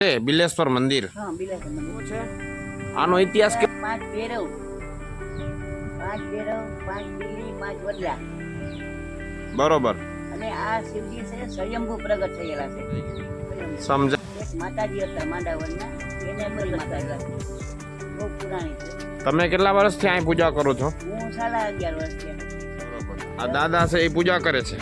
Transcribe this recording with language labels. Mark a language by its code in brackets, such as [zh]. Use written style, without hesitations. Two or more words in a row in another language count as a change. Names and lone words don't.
[gu] બિલેશ્વર મંદિર हाँ बिलासपुर मंदिर છે આનો ઇતિહાસ કે पांच भैरव पांच दिल्ली पांच वडला બરોબર અને આ શિવજી છે સ્વયંભૂ પ્રગટ થયેલા છે સમજ એક માતાજી હતા માંડાવરના એને બધી માતાજી બહુ પુરાણી છે તમે કેટલા વર્ષથી અહીં પૂજા કરો છો હું 11.5 વર્ષ છે આ દાદા છે એ પૂજા કરે છે